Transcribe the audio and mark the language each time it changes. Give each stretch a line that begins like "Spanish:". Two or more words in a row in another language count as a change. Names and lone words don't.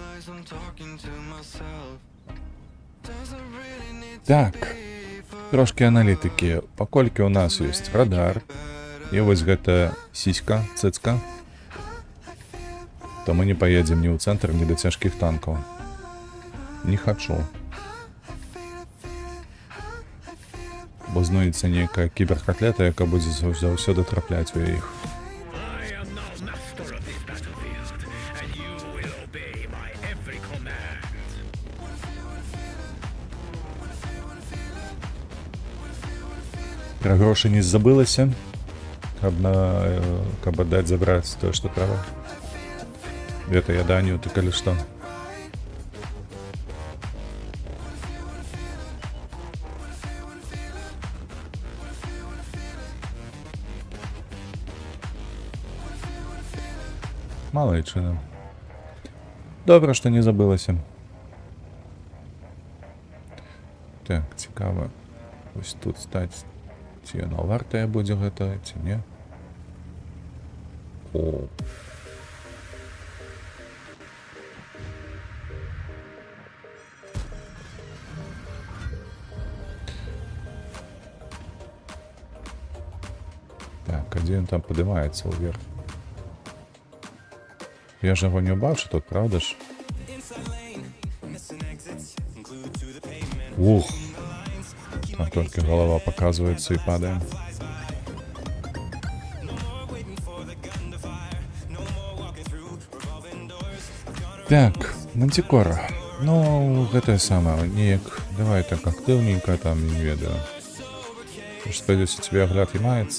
Belarusian: Так. Трошки аналітики. Паколькі у нас ёсць радар, і вось гэта сіська, цыцка, то мы
Russian: не поедем
Belarusian: ні ў цэнтр, ні да цяжкіх танкаў. Не хачу. Бо знойдецца нейкая кіберкатлета, яка будзе заўсёды трапляць у іх.
English: I am now master of this battlefield, and you will obey my every command.
Belarusian: Пра грошы не забылася, каб аддаць забраць тое, што трэба. Гэта я Даню, ты калі што. Малайчына. Добра, што не забылася. Так, цікава. Вось тут стаць. Ці яно вартае будзе гэта, ці не. О.
Russian: Так, один там поднимается вверх. Я же его не убавши тут, правда ж? Ух. Там только голова показывается и падаем. Так, Мантикора.
Belarusian: Ну, гэта самае, неяк, давай так актыўненька там, не ведаю. Спадзяюся, тебе агляд і маецца.